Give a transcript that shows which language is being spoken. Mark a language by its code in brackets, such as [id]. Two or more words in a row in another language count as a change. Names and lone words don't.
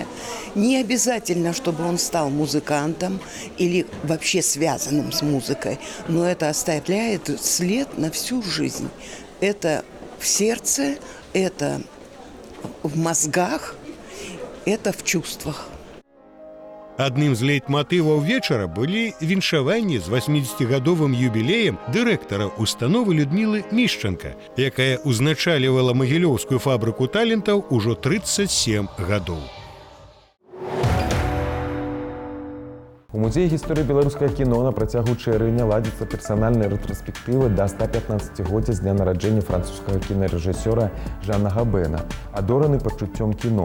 [ru] Не обязательно, чтобы он стал музыкантом или вообще связанным с музыкой, но это оставляет след на всю жизнь. Это в сердце, это в мозгах, это в чувствах. [be] Адным з лейтматываў вечара былі віншаванні з 80-гадовым юбілеем дырэктара установы Людмілы Мішчанка, якая узначалівала Магілёўскую фабрыку талентаў ужо 37 гадоў. У музеі гісторыі беларускага кіно на працягу чэрвеня ладзіцца персанальная рэтраспектыва да 115-годдзя з дня нараджэння французскага кінарэжысёра Жана Габена, адораны пачуццём кіно.